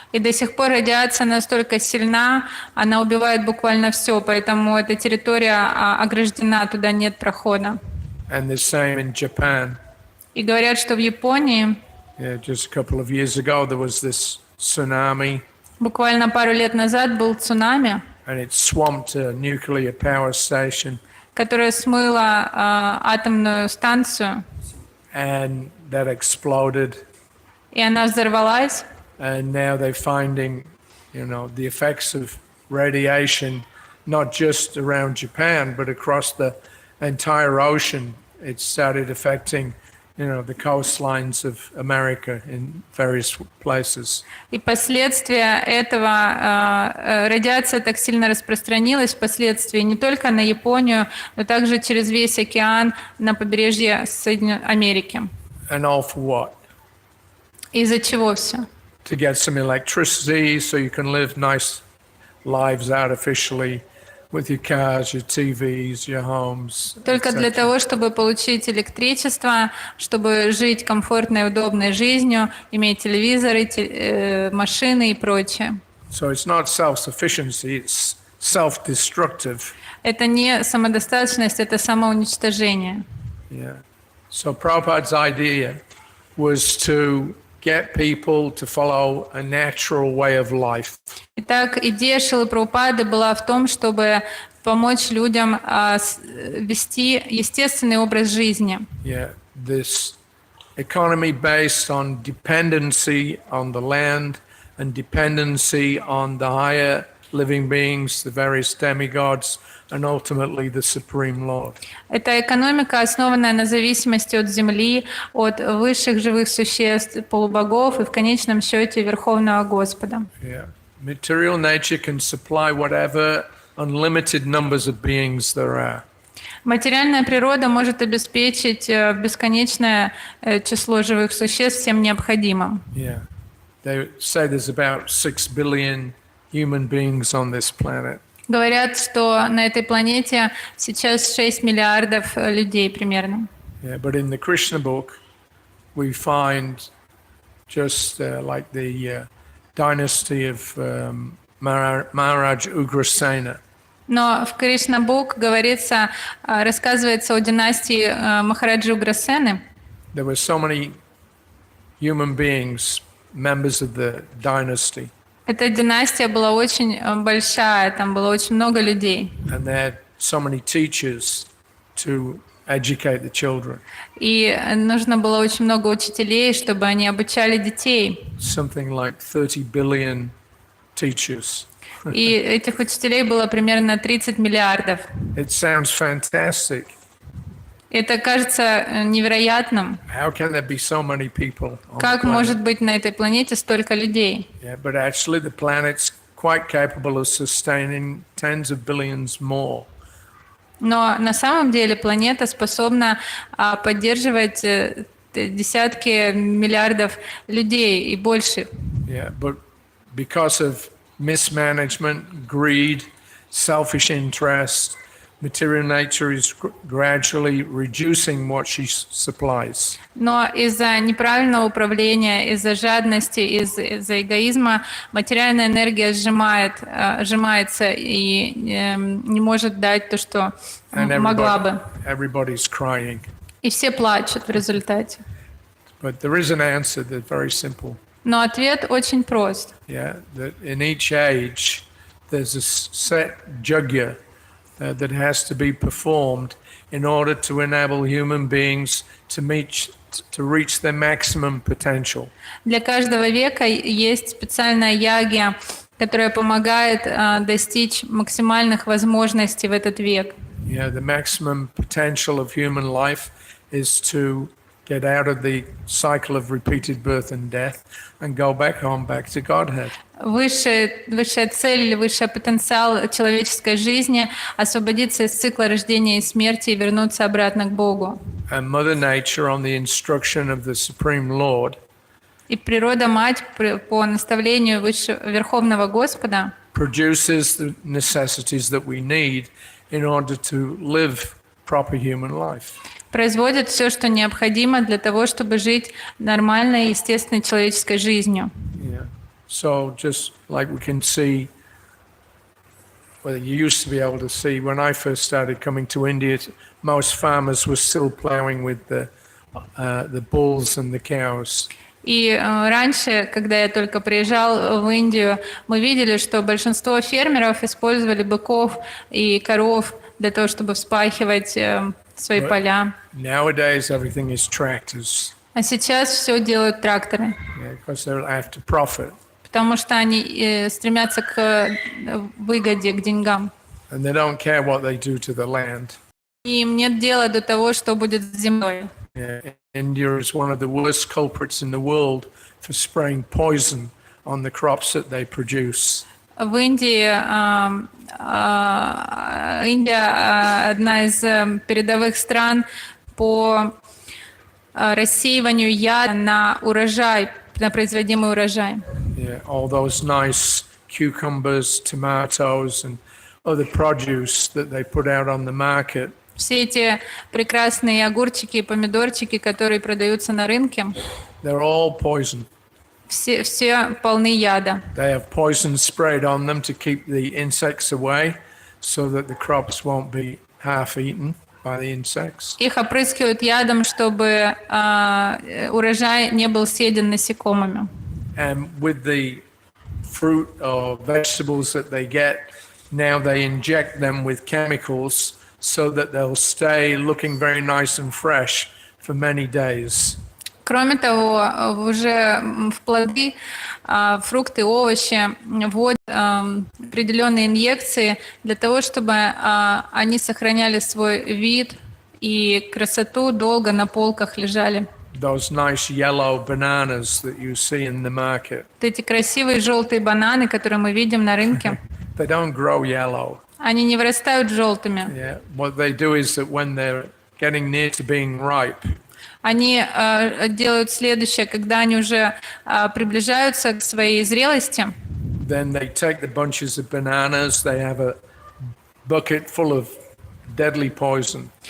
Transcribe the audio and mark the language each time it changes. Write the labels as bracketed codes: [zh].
[ru] И до сих пор радиация настолько сильна, она убивает буквально все, поэтому эта территория ограждена, туда нет прохода. [en] And the same in Japan. [ru] И говорят, что в Японии [en] Just a couple of years ago there was this tsunami [ru] буквально пару лет назад был цунами, [en] and it swamped a nuclear power station [ru] которое смыло атомную станцию, [en] and that exploded. [ru] и она взорвалась. [en] And now they're finding, the effects of radiation, not just around Japan, but across the entire ocean. It started affecting, the coastlines of America in various places. [ru] И последствия этого, радиация так сильно распространилась впоследствии не только на Японию, но также через весь океан на побережье Соединенной Америки. [en] And all for what? [ru] Из-за чего все? [en] To get some electricity so you can live nice lives artificially with your cars, your TVs, your homes. [ru] Только для того, чтобы получить электричество, чтобы жить комфортной и удобной жизнью, иметь телевизоры, машины и прочее. [en] So it's not self-sufficiency, it's self-destructive. [ru] Это не самодостаточность, это самоуничтожение. [en] Yeah. So Prabhupada's idea was to get people to follow a natural way of life. [ru] Итак, идея Шрилы Прабхупады была в том, чтобы помочь людям вести естественный образ жизни. [en] Yeah, this economy based on dependency on the land and dependency on the higher living beings, the various demigods, and ultimately the Supreme Lord. [ru] Это экономика, основанная на зависимости от земли, от высших живых существ, полубогов и в конечном счете Верховного Господа. [en] Yeah. Material nature can supply whatever unlimited numbers of beings there are. [ru] Материальная природа может обеспечить бесконечное число живых существ всем необходимым. [en] Yeah. They say there's about 6 billion human beings on this planet. [ru] Говорят, что на этой планете сейчас 6 миллиардов людей примерно. [en] Yeah, but in the Krishna book, we find just like the dynasty of Maharaj Ugrasena. [ru] Но в Кришна-бук говорится, рассказывается о династии Махараджи Уграсены. [en] There were so many human beings, members of the dynasty. [ru] Эта династия была очень большая, там было очень много людей. [en] And they had so many teachers. to educate the children. [ru] И нужно было очень много учителей, чтобы они обучали детей. [en] Something like 30 billion teachers. [ru] И этих учителей было примерно 30 миллиардов. [en] It sounds fantastic. [ru] Это кажется невероятным. [en] How can there be so many people on the [ru] Как [en] planet? [ru] может быть на этой планете столько людей? [en] Yeah, but actually the planet's quite capable of sustaining tens of billions more. [ru] Но на самом деле планета способна поддерживать десятки миллиардов людей и больше. [en] Yeah, but because of mismanagement, greed, selfish interest, material nature is gradually reducing what she supplies. [ru] Но из-за неправильного управления, из-за жадности, из-за эгоизма материальная энергия сжимается и не может дать то, что могла бы. [en] Everybody's crying. [ru] И все плачут в результате. [en] But there is an answer that's very simple. [ru] Но ответ очень прост. [en] Yeah, that in each age there's a set yajna that has to be performed in order to enable human beings to reach their maximum potential. [ru] Для каждого века есть специальная ягья, которая помогает достичь максимальных возможностей в этот век. [en] Yeah, the maximum potential of human life is to get out of the cycle of repeated birth and death and go back to Godhead. [ru] Высшая цель или высший потенциал человеческой жизни — освободиться из цикла рождения и смерти и вернуться обратно к Богу. [en] And Mother Nature, on the instruction of the Supreme Lord, [ru] И природа-мать по наставлению Верховного Господа [en] produces the necessities that we need in order to live proper human life. [ru] производит все, что необходимо для того, чтобы жить нормальной, естественной человеческой жизнью. [en] Yeah. So just like we can see, well, you used to be able to see when I first started coming to India, most farmers were still plowing with the bulls and the cows. [ru] И раньше, когда я только приезжал в Индию, мы видели, что большинство фермеров использовали быков и коров для того, чтобы вспахивать свои поля. [en] Nowadays, everything is tractors. [ru] А сейчас все делают тракторы, [en] Yeah, because they're after profit. [ru] потому что они стремятся к выгоде, к деньгам. [en] And they don't care what they do to the land. [ru] И им нет дела до того, что будет с землей. [en] Yeah. India is one of the worst culprits in the world for spraying poison on the crops that they produce. [ru] В Индии Индия одна из передовых стран по рассеиванию яда на урожай, на производимый урожай. [en] Yeah, all those nice cucumbers, tomatoes, and other produce that they put out on the market. [ru] Все эти прекрасные огурчики и помидорчики, которые продаются на рынке, [en] They're all poison. [ru] все полны яда. [en] They have poison sprayed on them to keep the insects away so that the crops won't be half eaten by the insects. [ru] Их опрыскивают ядом, чтобы урожай не был съеден насекомыми. [en] And with the fruit or vegetables that they get, now they inject them with chemicals so that they'll stay looking very nice and fresh for many days. [ru] Кроме того, уже в плоды, фрукты, овощи вводят определенные инъекции для того, чтобы они сохраняли свой вид и красоту, долго на полках лежали. [en] Those nice yellow bananas that you see in the market. [ru] Вот эти красивые желтые бананы, которые мы видим на рынке, [en] They don't grow yellow. [ru] они не вырастают желтыми. [en] Yeah. What they do is that when they're getting near to being ripe, [ru] Они делают следующее, когда они уже приближаются к своей зрелости, [en] then they take the bunches of bananas, they have a bucket full of deadly poison.